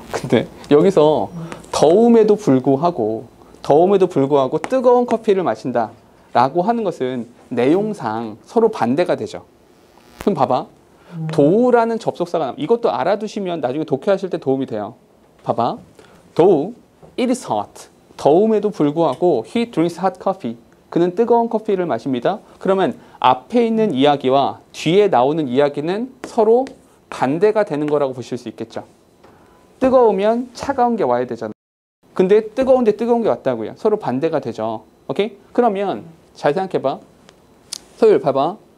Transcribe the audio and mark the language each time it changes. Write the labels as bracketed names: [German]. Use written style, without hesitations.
[Korean] 근데 여기서 더움에도 불구하고 뜨거운 커피를 마신다 라고 하는 것은 내용상 서로 반대가 되죠. 그럼 봐봐. 도우라는 접속사가 이것도 알아두시면 나중에 독해하실 때 도움이 돼요. 봐봐. [English] though it is hot. [Korean] 더움에도 불구하고 [English] he drinks hot coffee. [Korean] 그는 뜨거운 커피를 마십니다. 그러면 앞에 있는 이야기와 뒤에 나오는 이야기는 서로 반대가 되는 거라고 보실 수 있겠죠. 뜨거우면 차가운 게 와야 되잖아요. 근데 뜨거운데 뜨거운 게 왔다고요. 서로 반대가 되죠. 오케이? 그러면 잘 생각해봐. 소율 봐봐.